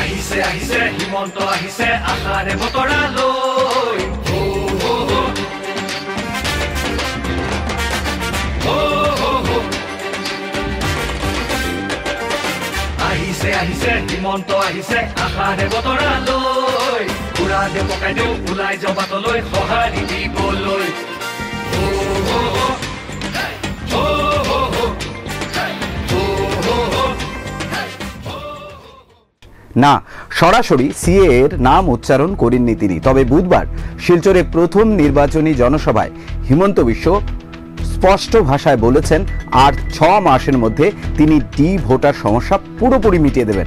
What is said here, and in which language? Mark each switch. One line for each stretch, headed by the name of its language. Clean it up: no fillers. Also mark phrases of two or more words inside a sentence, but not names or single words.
Assamese: আহিছে হিমন্ত আহিছে আশাৰে বতৰা লৈ আহিছে হিমন্ত আহিছে আশাৰে বতৰা লৈ উৰা দে পকাই দিওঁ ওলাই যাওঁ বাটলৈ সঁহাৰি দিবলৈ
Bangla: না সরাসরি সিএ এর নাম উচ্চারণ করেননি তিনি। তবে বুধবার শিলচরে প্রথম নির্বাচনী জনসভায় হিমন্ত বিশ্ব স্পষ্ট ভাষায় বলেছেন আর 6 মাসের মধ্যে তিনি ডি ভোটার সমস্যা পুরোপুরি মিটিয়ে দেবেন।